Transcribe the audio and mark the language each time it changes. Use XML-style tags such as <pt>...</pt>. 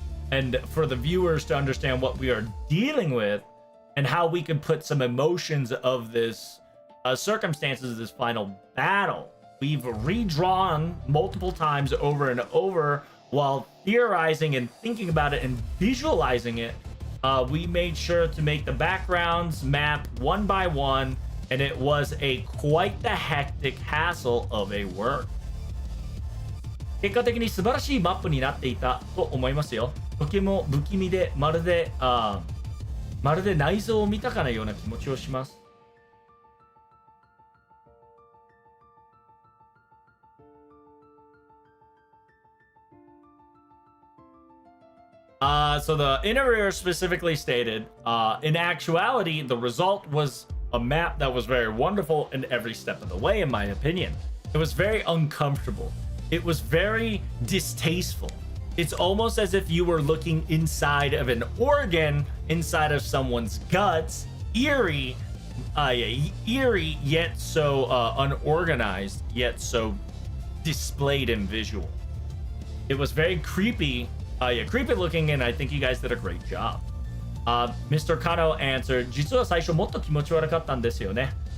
<en>And for the viewers to understand what we are dealing with and how we can put some emotions of this circumstances of this final battle, we've redrawn multiple times over and over while theorizing and thinking about it and visualizing it. We made sure to make the backgrounds map one by one, and it was quite the hectic hassle of a work.</en> <ja>結果的に素晴らしいマップになっていたと思いますよ。とても不気味でまるで内臓を見たかのような気持ちをします。</ja> <en>So the interviewer specifically stated, in actuality, the result was a map that was very wonderful in every step of the way, in my opinion. It was very uncomfortable. It was very distasteful. It's almost as if you were looking inside of an organ, inside of someone's guts. Eerie, yet so unorganized, yet so displayed in visual. It was very creepy. Creepy looking, and I think you guys did a great job. Mr. Kano answered,</en> <ja>実は最初もっと気持ち悪かったんですよね。</ja>